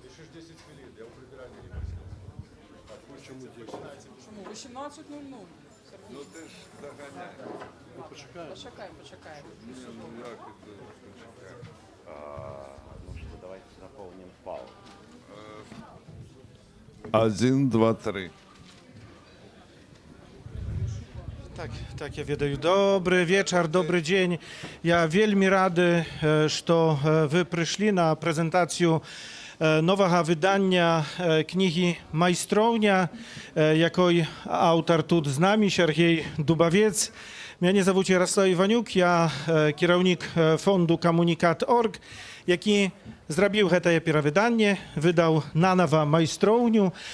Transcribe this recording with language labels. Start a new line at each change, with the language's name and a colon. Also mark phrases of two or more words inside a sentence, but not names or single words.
Belarusian: 18:00. Почакаем.
Russian: Давайте заполним паузу. 1, 2, 3.
Belarusian: Tak, ja ведаю.
Russian: Добрый вечер, добрый день.
Belarusian: Я вельмі рады, што вы прыйшлі на прэзентацыю новага выдання кнігі «Майстроўня», якой аўтар тут з намі, Сергей Дубавец. Мяне завуць Ярослав Іванюк, я кіраўнік фонду «Камунікат.орг», які зрабіў гэтае перавыданне, выдаў нанава «Майстроўню».